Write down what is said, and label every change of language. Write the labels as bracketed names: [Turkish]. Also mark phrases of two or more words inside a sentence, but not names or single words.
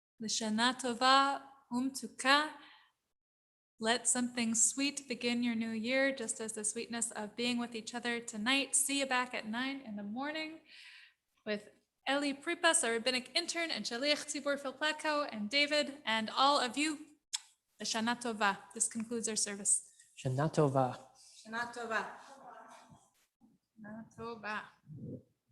[Hebrew] לשנה טובה ומתוקה. [English] Let something sweet begin your new year, just as the sweetness of being with each other tonight. See you back at 9 in the morning with Eli Pripas, our rabbinic intern, and [Hebrew] שליח ציבור [English] Filplatko, and David, and all of you. [Hebrew] לשנה טובה. [English] This concludes our service. [Hebrew] שנה טובה. שנה טובה. שנה טובה.